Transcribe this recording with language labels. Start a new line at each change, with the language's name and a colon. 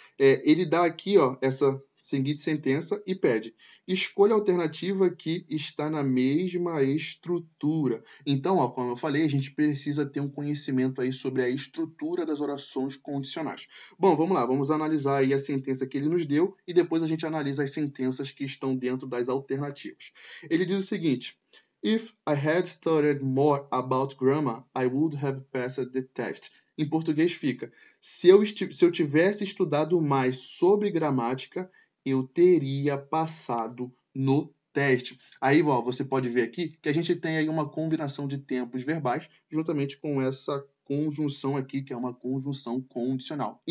Portuguese: Ele dá aqui essa seguinte sentença e pede, escolha a alternativa que está na mesma estrutura. Então, como eu falei, a gente precisa ter um conhecimento aí sobre a estrutura das orações condicionais. Bom, vamos lá, vamos analisar aí a sentença que ele nos deu e depois a gente analisa as sentenças que estão dentro das alternativas. Ele diz o seguinte,
English: If I had studied more about grammar, I would have passed the test.
Portuguese: Em português fica, se eu tivesse estudado mais sobre gramática, eu teria passado no teste. Aí, você pode ver aqui que a gente tem aí uma combinação de tempos verbais, juntamente com essa conjunção aqui, que é uma conjunção condicional.